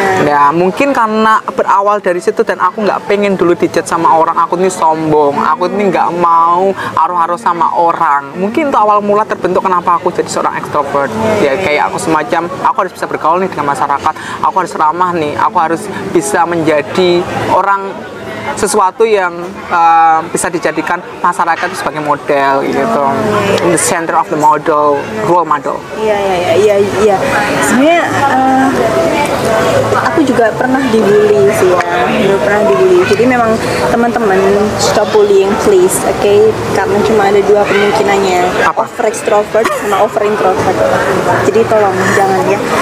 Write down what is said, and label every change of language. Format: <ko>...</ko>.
<id>Ya mungkin karena berawal dari situ dan aku nggak pengen dulu dijudge sama orang aku ini sombong, aku ini nggak mau aruh-aruh sama orang. Mungkin itu awal mula terbentuk kenapa aku jadi seorang extrovert. Ya kayak aku semacam aku harus bisa bergaul nih dengan masyarakat, aku harus ramah nih, aku harus bisa menjadi orang sesuatu yang bisa dijadikan masyarakat itu sebagai model gitu.</id> <en>In the center of the model, role model.</en> <id>Iya. Sebenarnya aku juga pernah dibully sih ya, pernah dibully. Jadi memang teman-teman</id> <en>stop bullying please,</en> <id>oke? Karena cuma ada dua kemungkinannya, Apa? over extrovert sama over introvert. Jadi tolong jangan ya.</id>